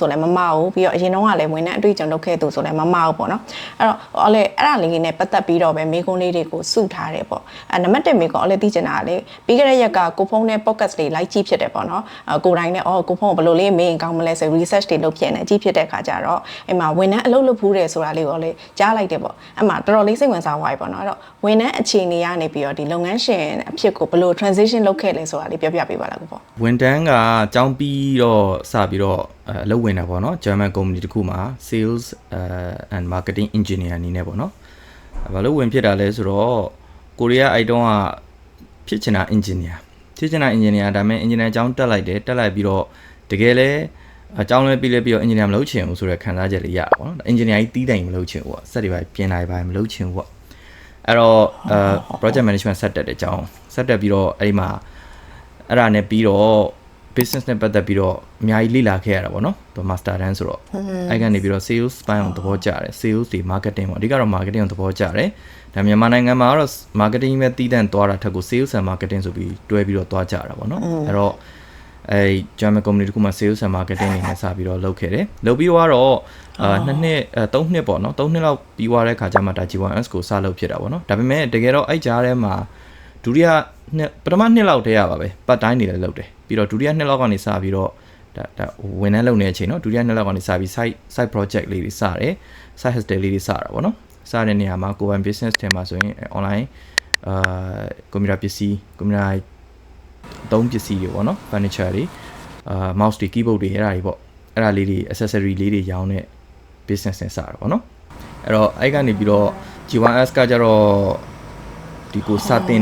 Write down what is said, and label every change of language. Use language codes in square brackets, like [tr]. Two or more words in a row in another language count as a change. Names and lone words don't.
[my] ဆိုလည်းမမဘူးပြီးတော့အရင်တုန်းကလည်းဝန်ထမ်းအတွေ့အကြုံလုပ်ခဲ့သူဆိုလည်းမမဘူးပေါ့နော်အဲ့တော့အော်လဲအဲ့ဒါလေးနဲ့ပတ်သက်ပြီးတော့ပဲမိကုန်းလေးတွေကိုစုထားတယ်ပေါ့နံပါတ်1မိကောလည်းသိချင်တာလေပြီးခဲ့တဲ့ရက်ကကိုဖုန်းနဲ့ podcast လေးလိုက်ကြည့်ဖြစ်တယ်ပေါ့နော်ကိုတိုင်းနဲ့ကိုဖုန်းကိုဘယ်လိုလေးမေးရင်ကောင်းမလဲဆို research တွေလုပ်ဖြစ်နေကြည့်ဖြစ်တဲ့ခါကျတော့အဲ့မှာဝန်ထမ်းအလုပ်လုပ်ဖူးတယ်ဆိုတာလေးကိုလည်းကြားလိုက်တယ်ပေါ့အဲ့မှာတော်တော်လေးစိတ်ဝင်စားသွားပြီပေါ့နော်အဲ့တော့ဝန်ထမ်းအခြေအနေကနေပြီးတော့ဒီလုပ်ငန်းရှင်အဖြစ်ကိုဘယ်လို transition လုပ်ခဲ့လဲဆိုတာလေးပြောပြပေးပါလားကိုပေါ့ ဝန်ထမ်းကကျောင်းပြီးတော့စပြီးတော့အလုပ်ဝင်တာပေါ့နော် [en] German company [my] တခုမှာ [en] sales and marketing engineer [my] အနေနဲ့ပေါ့နော် ဘာလို့ဝင်ဖြစ်တာလဲဆိုတော့ကိုရီးယားအိုက်တုံးကဖြစ်ချင်တာ engineer ဒါပေမဲ့ engineer အကြောင်းတက်လိုက်ပြီးတော့တကယ်လဲအကြောင်းလဲပြီးတော့ engineer မလုပ်ချင်ဘူးဆိုတဲ့ခံစားချက်လေးရပါတော့ engineer ကြီးတီးတိုင်မလုပ်ချင်ဘူးပေါ့စက်တွေပဲပြင်လိုက်ပါမလုပ်ချင်ဘူးပေါ့အဲ့တော့ [en] project management [my] ဆက်တက်တဲ့အကြောင်းဆက်တက်ပြီးတော့အဲ့ဒီမှာအဲ့ဒါနဲ့ပြီးတော့ business နဲ့ပတ်သက်ပြီးတော့အများကြီးလေ့လာခဲ့ရ တာပေါ့နော်သူ master တန်းဆိုတော့အဲ့ကနေပြီးတော့ sales ပိုင်းအောင်သဘောကျတယ် sales တွေ marketing ပေါ့အဓိကတော့ marketing ကိုသဘောကျတယ်ဒါမြန်မာနိုင်ငံမှာတော့ marketing ပဲတည်တံ့သွားတာထက်ကို [en] sales and marketing [my] ဆိုပြီးတွဲပြီးတော့သွားကြတာပေါ့နော်အဲ့တော့အဲ့ [en] German company [my] တခုမှာ [en] sales and marketing [my] နေနဲ့စပြီးတော့လုပ်ခဲ့တယ်လုပ်ပြီးတော့2နှစ်3နှစ်ပေါ့နော်3နှစ်လောက်ပြီးသွားတဲ့ခါကျမှဒါ G1S ကိုစလုပ် ဖြစ်တာပေါ့နော်ဒါပေမဲ့တကယ်တော့အဲ့ကြားထဲမှာဒုတိယပထမနှစ်လောက်တည်းရပါပဲ [en] part time [my] နေလည်းလုပ်တယ်ပြီးတော့ဒုတိယနှစ်လောက်ကနေစပြီးတော့ဒါဝန်ထမ်းလုပ်နေတဲ့အချိန်နော်ဒုတိယနှစ်လောက်ကနေစပြီး [en] side project [my] လေးတွေစတယ် [en] side hustle [my] လေးတွေစတာပေါ့နော်စတဲ့နေရာမှာကိုယ်ပိုင် business ထဲမှာ ဆိုရင် online ကွန်ပျူတာပစ္စည်းကွန်ပျူတာသုံးပစ္စည်းတွေပေါ့နော် furniture တွေmouse တွေ keyboard တွေအဲ့ဒါတွေပေါ့အဲ့ဒါလေးတွေ accessory လေးတွေရောင်းတဲ့ business နဲ့စတာပေါ့နော်အဲ့တော့အဲ့ကနေပြီးတော့ G1S ကကြတော့ဒီကိုစတင်